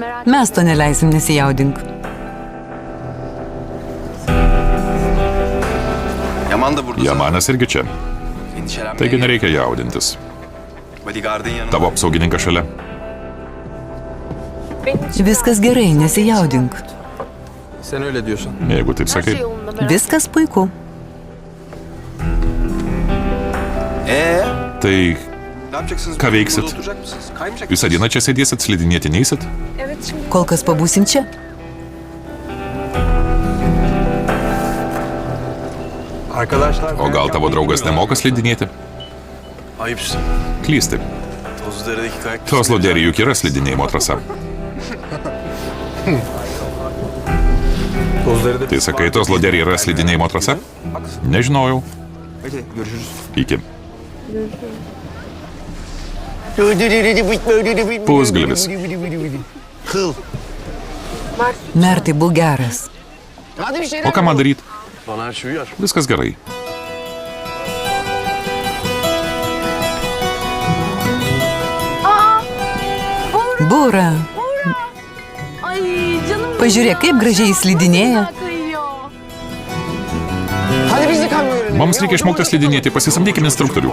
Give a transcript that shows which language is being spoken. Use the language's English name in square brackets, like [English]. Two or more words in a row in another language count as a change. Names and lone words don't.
[Lithuanian] Mes to neleisim, nesijaudink. Jamanas irgi čia. Taigi nereikia jaudintis. Tavo apsaugininkas šalia. Viskas gerai, nesijaudink. [Turkish] Sen öyle diyorsun. [Lithuanian] Jeigu taip sakai. Viskas puiku. Tai [Turkish] Ne yapacaksınız? [Lithuanian] ką veiksit? [Turkish] Burada oturacak mısınız? Kaymayacak [Lithuanian] Visą dieną čia sėdėsit, slidinėti neisit? Kol kas pabūsim čia. [Turkish] Arkadaşlar. [Lithuanian] O gal tavo draugas nemoka slidinėti? [Turkish] Ayıpsın. [Lithuanian] Klysti. [Turkish] Tozludere'deki kayak. [Lithuanian] Tozlo derį juk yra slidinėjimo trasa. [Turkish] Tozludere'de. [Lithuanian] Tai sakai, Tozlo derį yra slidinėjimo trasa? Nežinojau. [Turkish] Peki, görüşürüz. [Lithuanian] Iki. Pusgalvis. Mertai, būk geras. O ką man daryti? [Turkish] Bana her şey uyar. [Lithuanian] Viskas gerai. Būra, [Turkish] Ay canım. [Lithuanian] pažiūrėk, kaip gražiai jis slidinėja. [Turkish] Kayıyor. [Lithuanian] Mums reikia išmokti slidinėti, pasisamdykim instruktorių.